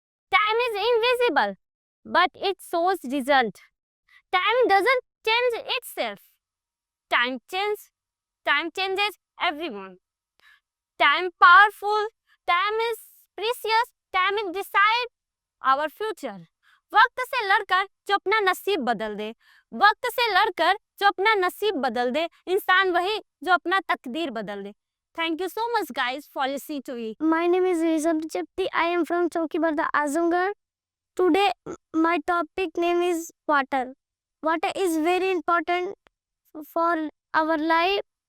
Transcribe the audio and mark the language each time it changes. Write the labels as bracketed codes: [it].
[en] Time is invisible, but it shows result. Time doesn't change itself. Time changes everyone. Time powerful, time is precious, time is decide our future. [hi] वक्त से लड़कर जो अपना नसीब बदल दे, वक्त से लड़कर जो अपना नसीब बदल दे, इंसान वही जो अपना तकदीर बदल दे. [en] Thank you so much guys for listening to me. My name is Rizab Chapti. I am from Chowkibarda, Azamgarh. Today, my topic name is water. Water is very important for our life.